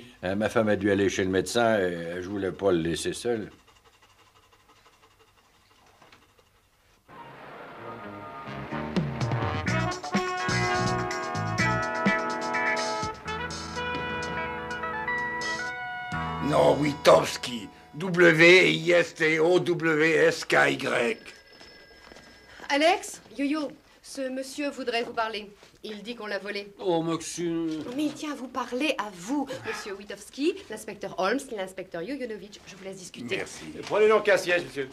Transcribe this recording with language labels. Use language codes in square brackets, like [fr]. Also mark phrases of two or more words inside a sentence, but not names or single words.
[fr] Ma femme a dû aller chez le médecin et je voulais pas le laisser seul. Non, Witowski. W-I-S-T-O-W-S-K-Y. Alex, Yo-Yo, ce monsieur voudrait vous parler. Il dit qu'on l'a volé. Oh, Maxime. Mais il tient à vous parler, à vous, monsieur Witowski, l'inspecteur Holmes, l'inspecteur Yoyonovitch. Je vous laisse discuter. Merci. Prenez donc un siège, monsieur.